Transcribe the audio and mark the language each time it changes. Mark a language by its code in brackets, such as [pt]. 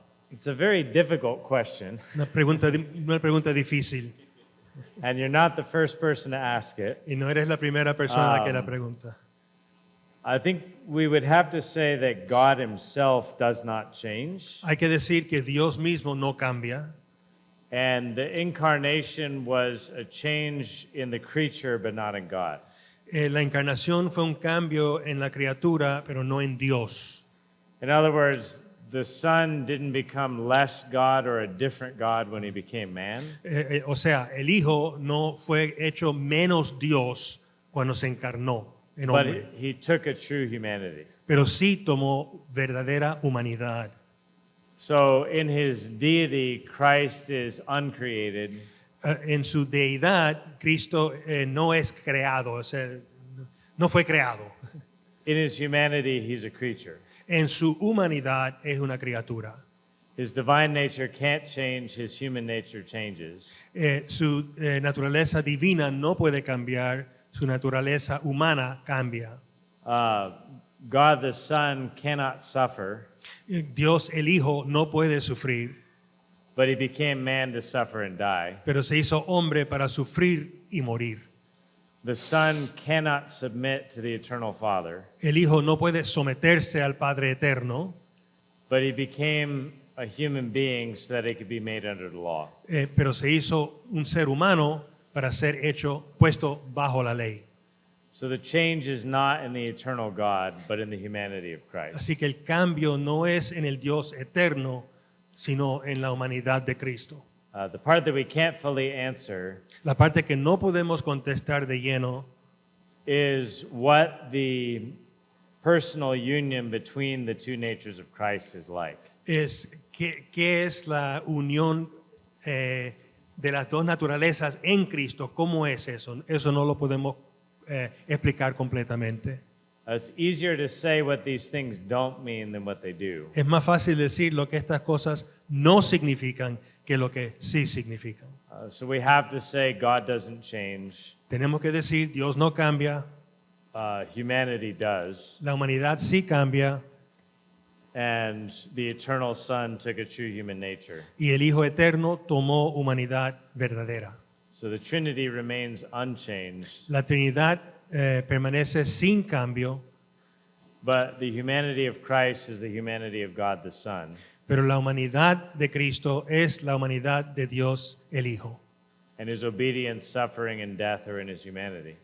[en] It's a very difficult question, [es] Una pregunta difícil, [en] and you're not the first person to ask it. [es] y no eres la primera persona que la pregunta. [en] I think we would have to say that God himself does not change, [es] Hay que decir que Dios mismo no cambia, [en] and the incarnation was a change in the creature, but not in God. [es] La encarnación fue un cambio en la criatura, pero no en Dios. [en] In other words, the Son didn't become less God or a different God when he became man. [es] O sea, el Hijo no fue hecho menos Dios cuando se encarnó en [en] But [es] hombre, [en] he took a true humanity. [es] pero sí tomó verdadera humanidad. [en] So in his deity, Christ is uncreated, [es] En su deidad, Cristo no es creado, o sea, no fue creado. [en] in his humanity, he's a creature. [es] En su humanidad es una criatura. [en] His divine nature can't change, his human nature changes. [es] Su naturaleza divina no puede cambiar, su naturaleza humana cambia. [en] God the Son cannot suffer, [es] Dios el Hijo no puede sufrir, [en] but he became man to suffer and die. [es] pero se hizo hombre para sufrir y morir. [en] The Son cannot submit to the eternal Father, [es] El Hijo no puede someterse al Padre eterno, [en] but he became a human being so that he could be made under the law. [es] pero se hizo un ser humano para ser puesto bajo la ley. [en] So the change is not in the eternal God, but in the humanity of Christ. [es] Así que el cambio no es en el Dios eterno, sino en la humanidad de Cristo. [en] The part that we can't fully answer [es] La parte que no podemos contestar de lleno [en] is what the personal union between the two natures of Christ is like. [es] es qué es la unión de las dos naturalezas en Cristo. ¿Cómo es eso? Eso no lo podemos explicar completamente. [en] It's easier to say what these things don't mean than what they do. [es] Es más fácil decir lo que estas cosas no significan que lo que sí significan. [en] So we have to say God doesn't change, [es] Tenemos que decir Dios no cambia, [en] humanity does, [es] la humanidad sí cambia [en] and the eternal Son took a true human nature. [es] y el Hijo eterno tomó humanidad verdadera. [en] So the Trinity remains unchanged, [es] La Trinidad permanece sin cambio, [en] but the humanity of Christ is the humanity of God the Son. [es] pero la humanidad de Cristo es la humanidad de Dios el Hijo. [en] And his obedience, suffering, and death are in his humanity.